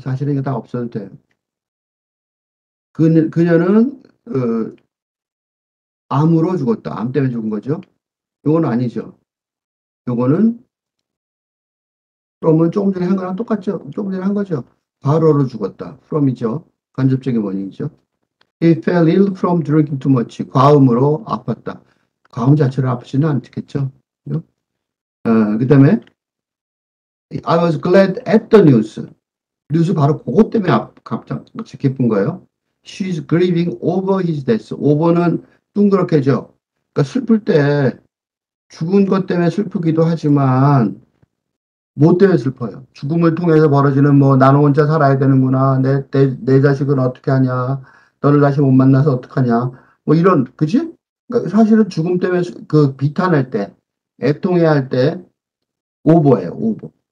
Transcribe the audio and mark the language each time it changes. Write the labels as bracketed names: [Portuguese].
[Korean] 사실은 이게 다 없어도 돼요. 그녀는 암으로 죽었다. 암 때문에 죽은 거죠. 요건 아니죠. 요거는 from은 조금 전에 한 거랑 똑같죠. 조금 전에 한 거죠. 과로로 죽었다. from이죠. 간접적인 원인이죠. [English] He fell ill from drinking too much. [Korean] 과음으로 아팠다. 과음 자체를 아프지는 않겠죠. 그다음에 [English] I was glad at the news. [Korean] 뉴스 바로 그것 때문에 갑자기 기쁜 거예요. [English] She's grieving over his death. [Korean] over는 둥그렇게죠. 그러니까 슬플 때 죽은 것 때문에 슬프기도 하지만 뭐 때문에 슬퍼요? 죽음을 통해서 벌어지는 뭐 나는 혼자 살아야 되는구나. 내 자식은 어떻게 하냐. 너를 다시 못 만나서 어떡하냐. 뭐 이런 그지? 그러니까 사실은 죽음 때문에 그 비탄할 때 애통해야 할 때 오버예요. 오버.